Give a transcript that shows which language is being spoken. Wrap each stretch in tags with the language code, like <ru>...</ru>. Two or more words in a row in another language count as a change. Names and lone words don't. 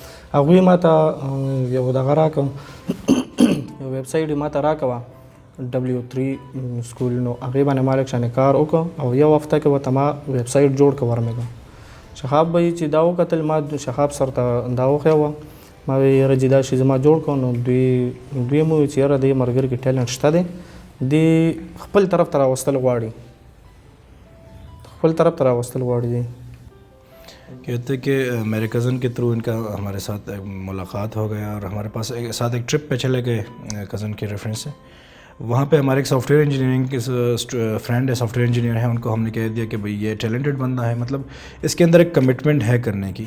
<ps>هغوی ما ته یو دغه راکړه، یو</ps> <en>web site</en> <ps>یې ما ته راکوه، W3 سکول نو هغې باندې ما لږ شانې کار وکړ او یو هفته کې ورته ما</ps> <en>web site</en> <ps>جوړ کړ ورمېږه. شهاب به چې دا وکتل ما شهاب سر ته دا وښیه وه ما وی یاره چې دا شي زما جوړ کړو نو دوی مو ویل چې یاره دې ملګري کې ټیلنټ شته دی دې خپل طرف ته راوستل غواړي دی.</ps> <ur>کہتے کہ میرے کزن کے تھرو ان کا ہمارے ساتھ ملاقات ہو گیا اور ہمارے پاس ساتھ ایک ٹرپ پہ چلے گئے کزن کے ریفرنس سے. وہاں پہ ہمارے ایک</ur> <en>software engineering</en> <ur>کے فرینڈ ہے,</ur> <en>software engineer</en> <ur>ہیں, ان کو ہم نے کہہ دیا کہ بھئی یہ ٹیلنٹڈ بندہ ہے, مطلب اس کے اندر ایک کمٹمنٹ ہے کرنے کی.</ur>